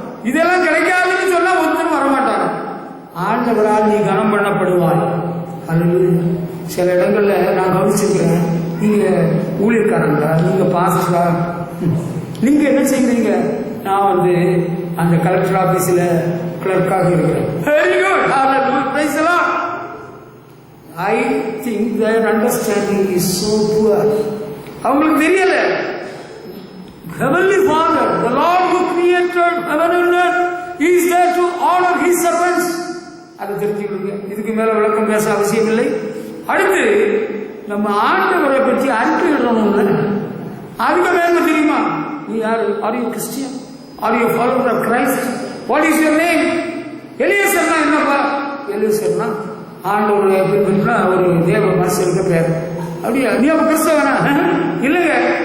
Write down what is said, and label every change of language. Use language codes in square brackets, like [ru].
[ta] இதெல்லாம் கிடைக்காதுன்னு சொன்னா ஒருத்தரும் வரமாட்டாங்க. ஆண்டவரால் நீ கனம் பண்ணப்படுவாய். அல்லது சில இடங்கள்ல நான் கவனிச்சிருக்கிறேன், நீங்க ஊழியக்காரங்களா, நீங்க பாஸ்டரா, நீங்க என்ன செய்கிறீங்க? நான் அந்த கலெக்டர் ஆபீஸ்ல கிளர்க்காக இருக்கிறேன். [en] Very good, praise the Lord. I think their understanding is so poor. [ta] அவங்களுக்கு தெரியல. [en] Heavenly Father, the Lord who created heaven and earth, He is there to honor His servants. [ta] அதை தெரிஞ்சுக்கிடுங்க. இதுக்கு மேல விளக்கம் பேச அவசியம் இல்லை. அடுத்து நம்ம ஆண்டவரை பற்றி அறிக்கையிடணும்ல, அதுக்கு மேல தெரியுமா? நீ யாரு? [en] Are you Christian? Are you follower of Christ? What is your name? [ta] எலியேசர்னா என்னப்பா? எலியேசர்னா ஆண்டவருடைய பின்பற்ற ஒரு தேவ மனுஷனுக்கு பேர். அப்படியா? நீ அப்ப கிறிஸ்தவனா? இல்லைங்க.